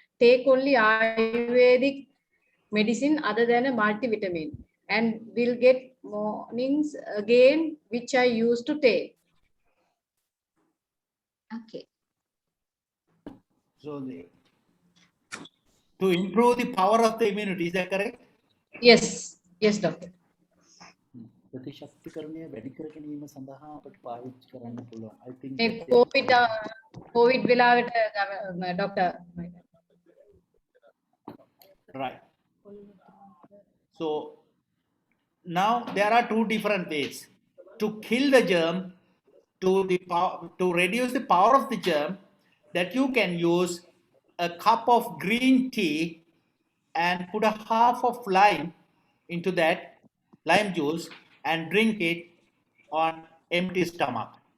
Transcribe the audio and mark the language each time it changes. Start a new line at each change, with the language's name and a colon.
English: Take only Ayurvedic medicine other than a multivitamin and will get mornings again, which I used to take. Okay. So to improve the power of the immunity, is that correct? Yes, yes, doctor.
Sinhala: ප්‍රතිශක්තිකරණය වැඩි කර ගැනීම සඳහා අපට පාවිච්චි කරන්න පුළුවන්.
English: I think
Sinhala: මේ COVID වෙලාවට doctor.
English: right. So now there are two different ways to kill the germ, to reduce the power of the germ, that you can use a cup of green tea and put a half of lime into that lime juice and drink it on empty stomach.